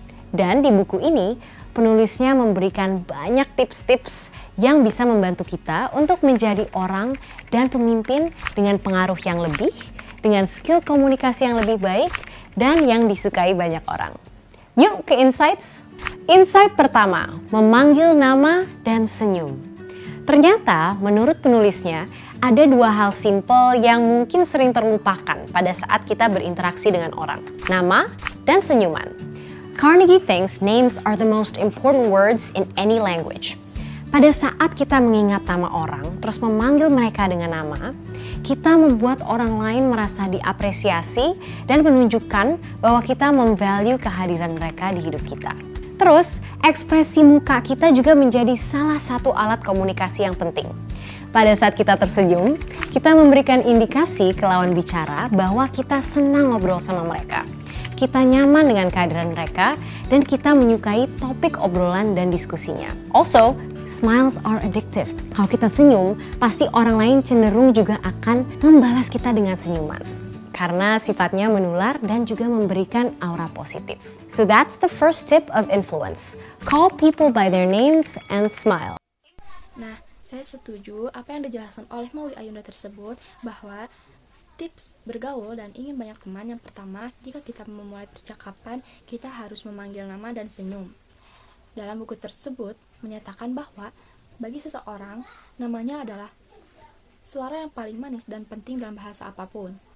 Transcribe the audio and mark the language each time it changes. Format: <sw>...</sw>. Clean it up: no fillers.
<id>Dan di buku ini, penulisnya memberikan banyak tips-tips yang bisa membantu kita untuk menjadi orang dan pemimpin dengan pengaruh yang lebih, dengan skill komunikasi yang lebih baik, dan yang disukai banyak orang. Yuk ke insights! Insight pertama, memanggil nama dan senyum. Ternyata menurut penulisnya ada 2 hal simpel yang mungkin sering terlupakan pada saat kita berinteraksi dengan orang. Nama dan senyuman.</id> <en>Carnegie thinks names are the most important words in any language.</en> <id>Pada saat kita mengingat nama orang, terus memanggil mereka dengan nama, kita membuat orang lain merasa diapresiasi dan menunjukkan bahwa kita memvalue kehadiran mereka di hidup kita. Terus, ekspresi muka kita juga menjadi salah satu alat komunikasi yang penting. Pada saat kita tersenyum, kita memberikan indikasi ke lawan bicara bahwa kita senang ngobrol sama mereka. Kita nyaman dengan kehadiran mereka dan kita menyukai topik obrolan dan diskusinya.</id> <en>Also, smiles are addictive.</en> <id>Kalau kita senyum, pasti orang lain cenderung juga akan membalas kita dengan senyuman. Karena sifatnya menular dan juga memberikan aura positif.</id> <en>So that's the first tip of influence. Call people by their names and smile.</en> <id>Nah, saya setuju apa yang dijelaskan oleh Maudia Yunda tersebut bahwa tips bergaul dan ingin banyak teman yang pertama, jika kita memulai percakapan, kita harus memanggil nama dan senyum. Dalam buku tersebut menyatakan bahwa bagi seseorang, namanya adalah suara yang paling manis dan penting dalam bahasa apapun.</id>